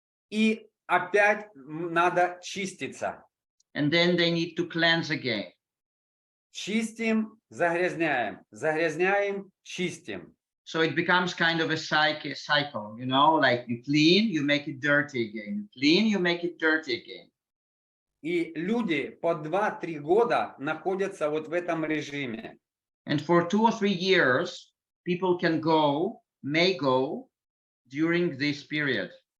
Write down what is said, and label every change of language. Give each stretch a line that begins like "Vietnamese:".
Russian: И опять надо чиститься.
English: And then they need to cleanse again.
Russian: Чистим, загрязняем, загрязняем, чистим.
English: So it becomes kind of a cycle, you know, like you clean, you make it dirty again. You clean, you make it dirty again.
Russian: И люди по 2-3 года находятся вот в этом режиме.
English: And for 2 or 3 years, people may go during this period.